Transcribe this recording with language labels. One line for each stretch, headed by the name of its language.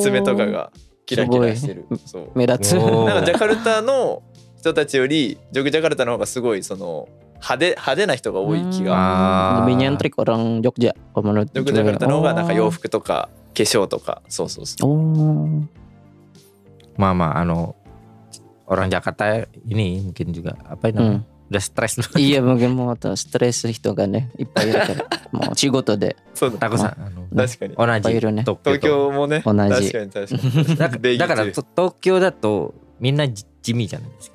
Japanese: い爪とかがキラキラしてる。そう目立つ。おーなんかジャカルタの人たちよりジョグジャカルタの方がすごいその派手な人が多い気が。あー
Indonesian: Lebih nyentrik orang Jogja kalau menurut
Japanese: ジョグジャカルタの方がなんか洋 Oh. 服とか化粧とかそうそうそう。 Oh.
Indonesian: Mama, orang Jakarta ini mungkin juga apa ini namanya? Udah stres loh. Iya mungkin mau stres
Japanese: 人がねいっぱいいるからもう仕事でそうだ。タコさん、確かに。同いっぱいいじるね。東東京京もね。同じ確かに確かに。と。だから東京だとみんな地味じゃないですか。